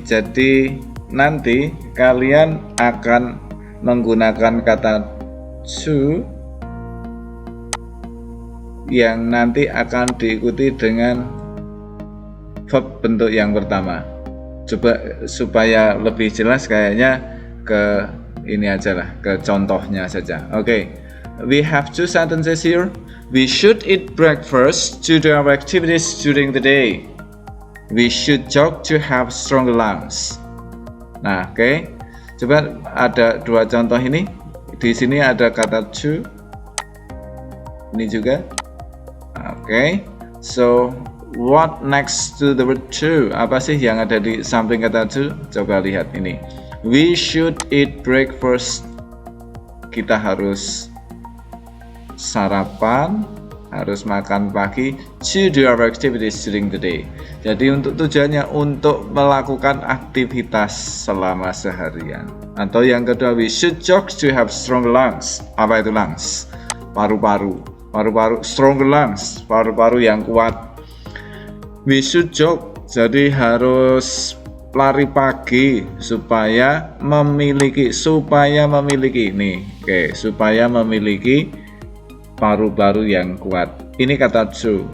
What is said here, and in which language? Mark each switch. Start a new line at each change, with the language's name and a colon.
Indonesian: Jadi nanti kalian akan menggunakan kata to yang nanti akan diikuti dengan verb bentuk yang pertama. Coba supaya lebih jelas kayaknya ke ini aja lah, ke contohnya saja. Oke.
English: We have two sentences here. We should eat breakfast to do our activities during the day. We should jog to have stronger lungs.
Indonesian: Nah, oke. Coba ada dua contoh ini. Di sini ada kata to. Ini juga.
English: Oke, so what next to the word to?
Indonesian: Apa sih yang ada di samping kata to? Coba lihat ini.
English: We should eat breakfast.
Indonesian: Kita harus sarapan, harus makan pagi.
English: To do our activities during the day.
Indonesian: Jadi untuk tujuannya untuk melakukan aktivitas selama seharian. Atau yang kedua,
English: we should jog to have stronger lungs.
Indonesian: Apa itu
English: lungs?
Indonesian: Paru-paru. Paru-paru,
English: stronger lungs,
Indonesian: paru-paru yang kuat.
English: We should jog,
Indonesian: jadi harus lari pagi supaya memiliki nih, oke, supaya memiliki paru-paru yang kuat. Ini kata to.